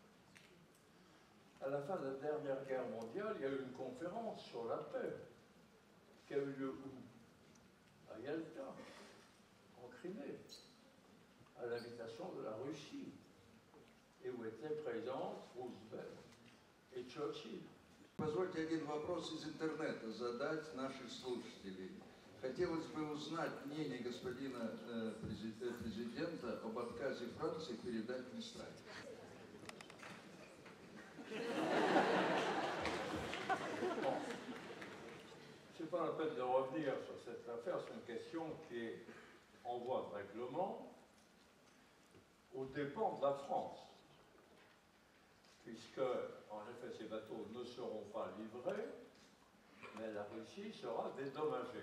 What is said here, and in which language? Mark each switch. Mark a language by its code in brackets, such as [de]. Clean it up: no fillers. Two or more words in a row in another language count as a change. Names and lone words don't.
[fr] À la fin de la Dernière Guerre mondiale, il y a eu une conférence sur la paix qui a eu lieu où? À Yalta, en Crimée, à l'invitation de la Russie, et où étaient présents Roosevelt et Churchill. [ru] Позвольте один вопрос из интернета задать наших слушателей. Хотелось бы узнать мнение господина президента об отказе Франции передать Мистраль. [fr] Bon. Ce n'est pas la peine de revenir sur cette affaire, c'est une question qui est en voie de règlement aux dépens de la France, puisque, en effet, ces bateaux ne seront pas livrés, mais la Russie sera dédommagée.